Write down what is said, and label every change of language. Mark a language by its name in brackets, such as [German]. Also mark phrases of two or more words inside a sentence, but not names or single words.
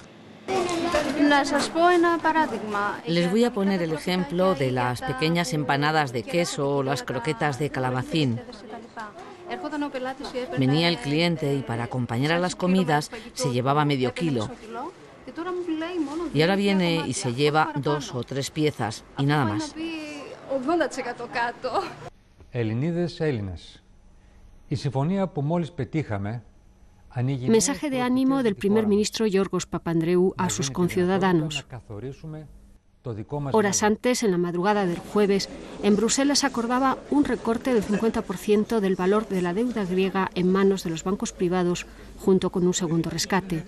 [Spanish] Les voy a poner el ejemplo de las pequeñas empanadas de queso o las croquetas de calabacín. Venía el cliente y para acompañar a las comidas se llevaba medio kilo. Y ahora viene y se lleva 2 o 3 piezas y nada más. [Greek] Ελληνίδες, Έλληνες. Η συμφωνία που μόλις πετύχαμε. [Spanish] Mensaje de ánimo del primer ministro Yorgos Papandreou a sus conciudadanos. Horas antes, en la madrugada del jueves, en Bruselas acordaba un recorte del 50% del valor de la deuda griega en manos de los bancos privados, junto con un segundo rescate.